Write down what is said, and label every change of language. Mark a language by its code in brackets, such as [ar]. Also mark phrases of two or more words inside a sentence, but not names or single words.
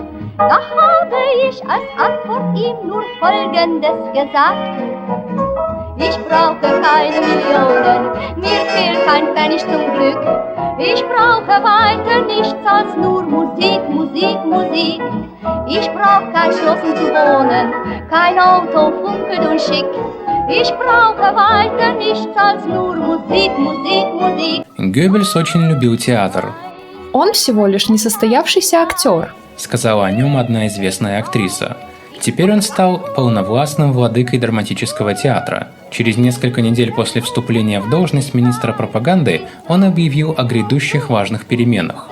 [de] Da habe ich als Antwort ihm nur Folgendes gesagt: Ich brauche keine Millionen, mir fehlt kein Pfennig zum Glück. Ich brauche weiter nichts als nur Musik, Musik, Musik. Ich brauche kein Schloss um zu wohnen, kein Auto, funkelt und schick. Ich brauche weiter nichts als nur Musik, Musik, Musik. [ru] Геббельс очень любил театр. Он всего лишь несостоявшийся актер, сказала о нем одна известная актриса. Теперь он стал полновластным владыкой драматического театра. Через несколько недель после вступления в должность министра пропаганды он объявил о грядущих важных переменах.